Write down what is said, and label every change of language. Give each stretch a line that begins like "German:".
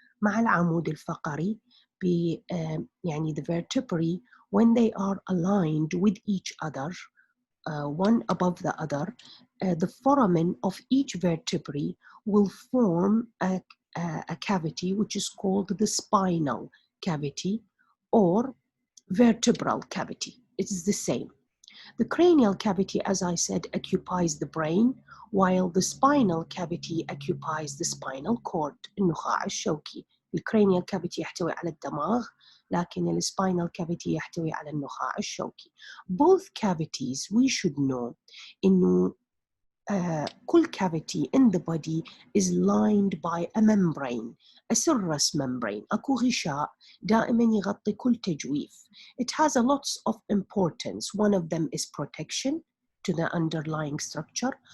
Arabic: مع العمود الفقري يعني
English: the vertebrae, when they are aligned with each other, one above the other, the foramen of each vertebrae will form a cavity which is called the spinal cavity or vertebral cavity. It is the same. The cranial cavity, as I said, occupies the brain, while the spinal cavity occupies the spinal cord,
Arabic: النخاع الشوكي. الcranial cavity يحتوي على الدماغ، لكن spinal cavity يحتوي على النخاع الشوكي.
English: Both cavities, we should know
Arabic: إنه كل
English: cavity in the body is lined by a membrane, a Cirrus membrane.
Arabic: أكو غشاء دائما يغطي كل تجويف.
English: It has a lots of importance. One of them is protection to the underlying structure.